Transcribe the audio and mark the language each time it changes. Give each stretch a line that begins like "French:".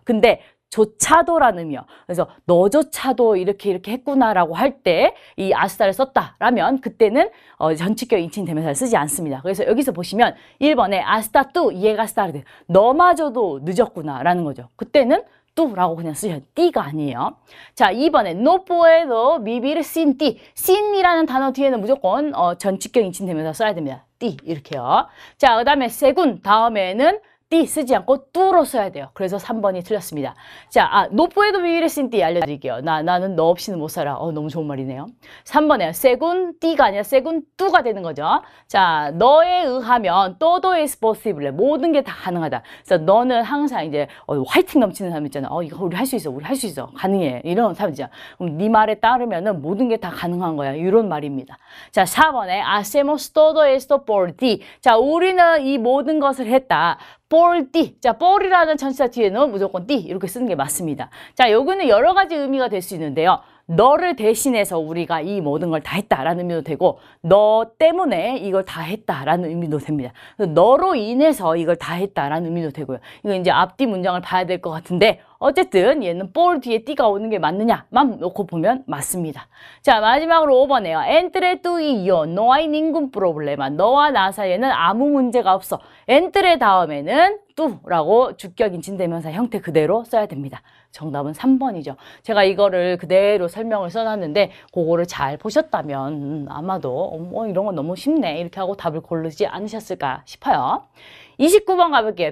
Korean: 근데 조차도라는 의미요. 그래서 너조차도 이렇게 했구나라고 할 때 이 아스타를 썼다라면 그때는 전치격 인칭 대명사를 쓰지 않습니다. 그래서 여기서 보시면 1번에 아스타 뚜
Spanish: llegas tarde,
Korean: 너마저도 늦었구나라는 거죠. 그때는 뚜라고 그냥 쓰셔야 돼요. 띠가 아니에요. 자, 2번에
Spanish: no puedo vivir sin ti.
Korean: sin이라는 단어 뒤에는 무조건 전치격 인칭 대명사 써야 됩니다. 띠 이렇게요. 자, 그 다음에 세군 다음에는 띠 쓰지 않고 뚜로 써야 돼요. 그래서 3번이 틀렸습니다.
Spanish: 자, no puedo vivir sin ti
Korean: 알려드릴게요. 나는 너 없이는 못 살아. 너무 좋은 말이네요. 3번에 세군 띠가 아니라 세군 뚜가 되는 거죠. 자, 너에 의하면
Spanish: todo es posible.
Korean: 모든 게 다 가능하다. 그래서 너는 항상 이제 화이팅 넘치는 사람 있잖아. 이거 우리 할 수 있어. 우리 할 수 있어. 가능해. 이런 사람이죠. 그럼 네 말에 따르면은 모든 게 다 가능한 거야. 이런 말입니다. 자, 4번에
Spanish: hacemos todo esto por ti.
Korean: 자, 우리는 이 모든 것을 했다.
Spanish: por ti.
Korean: 자, por이라는 전치사 뒤에는 무조건 ti 이렇게 쓰는 게 맞습니다. 자, 요거는 여러 가지 의미가 될 수 있는데요. 너를 대신해서 우리가 이 모든 걸 다 했다라는 의미도 되고 너 때문에 이걸 다 했다라는 의미도 됩니다. 너로 인해서 이걸 다 했다라는 의미도 되고요. 이거 이제 앞뒤 문장을 봐야 될 것 같은데 어쨌든 얘는 por 뒤에 띠가 오는 게 맞느냐만 놓고 보면 맞습니다. 자, 마지막으로 5번에요.
Spanish: entre tú y yo no hay ningún problema.
Korean: 너와 나 사이에는 아무 문제가 없어. entre 다음에는 tú라고 주격 인칭 대명사 형태 그대로 써야 됩니다. 정답은 3번이죠. 제가 이거를 그대로 설명을 써놨는데 그거를 잘 보셨다면 아마도 이런 건 너무 쉽네 이렇게 하고 답을 고르지 않으셨을까 싶어요. 29번 가볼게요.